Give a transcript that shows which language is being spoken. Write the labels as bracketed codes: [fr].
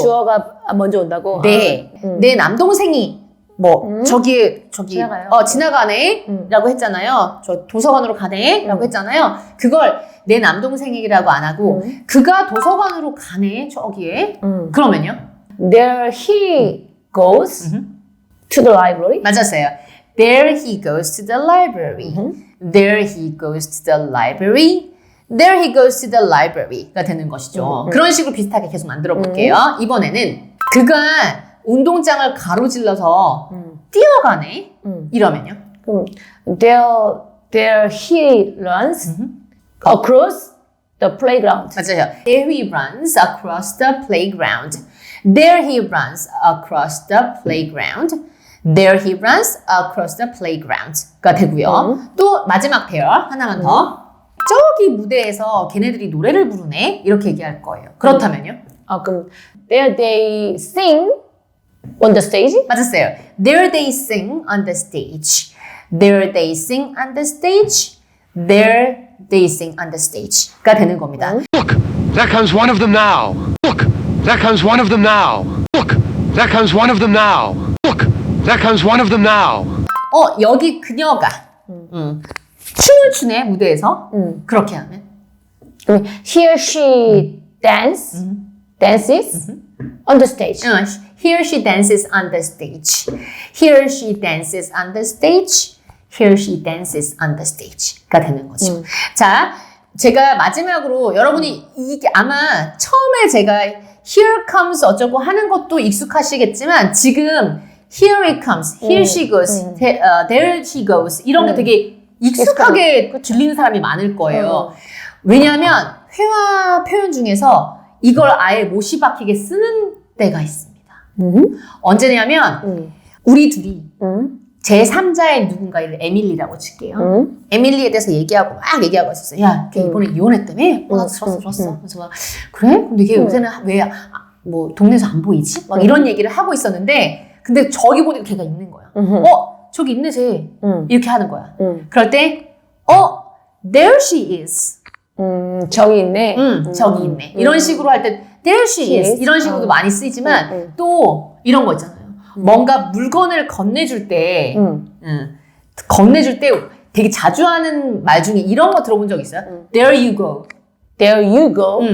[ko] 주어가 먼저 온다고? 네. 내 남동생이 저기 지나가요. 지나가네 라고 했잖아요. 저 도서관으로 가네 라고 했잖아요. 그걸 내 남동생이라고 안 하고 그가 도서관으로 가네 저기에 그러면요? [en] There he goes to the library. [ko] 맞았어요. [en] There he goes to the library. There he goes to the library. There he goes to the library가 되는 것이죠. [ko] 그런 식으로 비슷하게 계속 만들어 볼게요. 이번에는 그가 운동장을 가로질러서 뛰어가네. 이러면요. [en] 그럼 there he runs across the playground. [ko] 맞아요. [en] There he runs across the playground. There he runs across the playground. There he runs across the playground가 되고요. [ko] 또 마지막 there 하나만 더. 저기 무대에서 걔네들이 노래를 부르네. 이렇게 얘기할 거예요. 그렇다면요? [en] 그럼 there they sing on the stage. 맞았어요. There they sing on the stage. There they sing on the stage. they're dancing on the stage가 되는 겁니다. Look, there comes one of them now. Look, there comes one of them now. Look, there comes one of them now. Look, there comes one of them now. [ko] 여기 그녀가 춤을 추네 무대에서. 그렇게 하면 [en] Here she dances on the stage. Here she dances on the stage. Here she dances on the stage. Here she dances on the stage가 되는 거죠. [ko] 자, 제가 마지막으로 여러분이 이게 아마 처음에 제가 here comes 어쩌고 하는 것도 익숙하시겠지만 지금 here it comes, here she goes, there she goes 이런 게 되게 익숙하게 들리는 사람이 많을 거예요. 왜냐하면 회화 표현 중에서 이걸 아예 못이 박히게 쓰는 때가 있습니다. 언제냐면 우리 둘이 제3자의 누군가를 에밀리라고 칠게요. 에밀리에 대해서 얘기하고 막 얘기하고 있었어요. 야, 걔 이번에 이혼했다며? 나도 들었어. 그래서 막 그래? 근데 걔 요새는 왜 뭐 동네에서 안 보이지? 막 이런 얘기를 하고 있었는데 근데 저기 보니까 걔가 있는 거야. 저기 있네 쟤. 이렇게 하는 거야. [en] 그럴 때 there she is. [ko] 저기 있네. 저기 있네. 이런 식으로 할 때 there she is. 이런 식으로도 많이 쓰이지만 또 이런 거 있잖아요. 뭔가 물건을 건네줄 때 건네줄 때 되게 자주 하는 말 중에 이런 거 들어본 적 있어요? [en] There you go. There you go.